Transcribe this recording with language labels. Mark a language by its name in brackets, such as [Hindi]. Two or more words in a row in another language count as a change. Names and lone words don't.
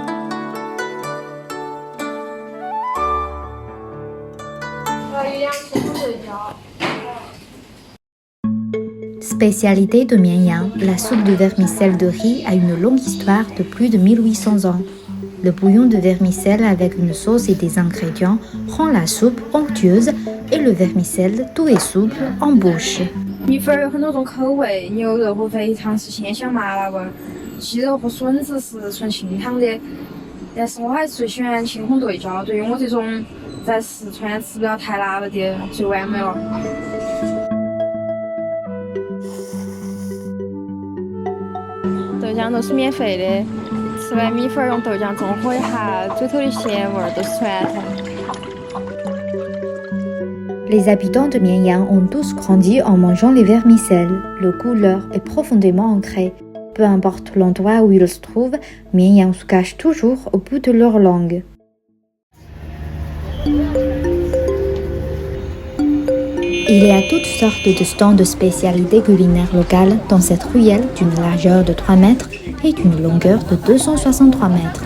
[French] Spécialité de Mianyang, la soupe de vermicelle de riz a une longue histoire de plus de 1800 ans. Le bouillon de vermicelle avec une sauce et des ingrédients rend la soupe onctueuse et le vermicelle doux et souple en bouche. [Chinese] 米粉有很多种口味，牛肉和肥肠是鲜香麻辣味儿，鸡肉和笋子是纯清汤的。但是我还是最喜欢青红对椒，对于我这种在四川吃不了太辣了的最完美了。豆浆都是免费的，吃完米粉用豆浆中和一下，嘴头的咸味儿都是传统。 [French] Les habitants de Mianyang ont tous grandi en mangeant les vermicelles. Le goût leur est profondément ancré. Peu importe l'endroit où ils se trouvent, Mianyang se cache toujours au bout de leur langue. Il y a toutes sortes de stands de spécialités culinaires locales dans cette ruelle d'une largeur de 3 mètres et d'une longueur de 263 mètres.